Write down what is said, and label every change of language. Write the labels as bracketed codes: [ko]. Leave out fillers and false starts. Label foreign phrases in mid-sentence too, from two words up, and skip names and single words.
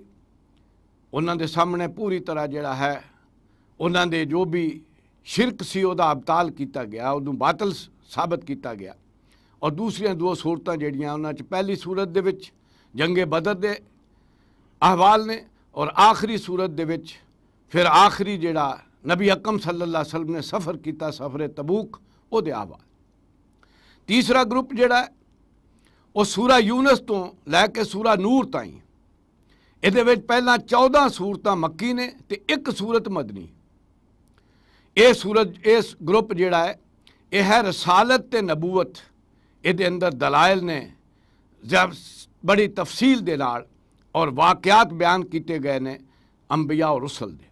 [pa] ਉਨ੍ਹਾਂ ਦੇ ਸਾਹਮਣੇ ਪੂਰੀ ਤਰ੍ਹਾਂ ਜਿਹੜਾ ਹੈ ਉਨ੍ਹਾਂ ਦੇ ਜੋ ਭੀ ਸ਼ਿਰਕ ਸੀ ਉਹਦਾ ਇਬਤਾਲ ਕੀਤਾ ਗਿਆ, ਉਹਨੂੰ ਬਾਤਲ ਸਾਬਤ ਕੀਤਾ ਗਿਆ। ਔਰ ਦੂਸਰੀਆਂ 2 ਸੂਰਤਾਂ ਜਿਹੜੀਆਂ ਉਨ੍ਹਾਂ ਚ ਪਹਿਲੀ ਸੂਰਤ ਦੇ ਵਿੱਚ ਜੰਗੇ ਬਦਰ ਦੇ ਅਹਿਵਾਲ ਨੇ, ਔਰ ਆਖ਼ਰੀ ਸੂਰਤ ਦੇ ਵਿੱਚ ਫਿਰ ਆਖ਼ਰੀ ਜਿਹੜਾ ਨਬੀ ਅਕਰਮ [ar] صلى الله عليه وسلم [pa] ਨੇ ਸਫ਼ਰ ਕੀਤਾ ਸਫ਼ਰ ਤਬੂਕ ਉਹਦੇ ਅਹਿਵਾਲ। ਤੀਸਰਾ ਗਰੁੱਪ ਜਿਹੜਾ ਹੈ ਉਹ ਸੂਰਾ ਯੂਨਸ ਤੋਂ ਲੈ ਕੇ ਸੂਰਾ ਨੂਰ ਤਾਈਂ। ਇਹਦੇ ਵਿੱਚ ਪਹਿਲਾਂ 14 ਸੂਰਤਾਂ ਮੱਕੀ ਨੇ ਤੇ ਇੱਕ ਸੂਰਤ ਮਦਨੀ। ਇਸ ਗਰੁੱਪ ਜਿਹੜਾ ਹੈ ਇਹ ਹੈ ਰਸਾਲਤ ਤੇ ਨਬੂਵਤ। ਇਹਦੇ ਅੰਦਰ ਦਲਾਇਲ ਨੇ ਜਬ ਬੜੀ ਤਫਸੀਲ ਦੇ ਨਾਲ ਔਰ ਵਾਕਿਆਤ ਬਿਆਨ ਕੀਤੇ ਗਏ ਨੇ ਅੰਬੀਆ ਔਰ ਰਸੂਲ ਦੇ।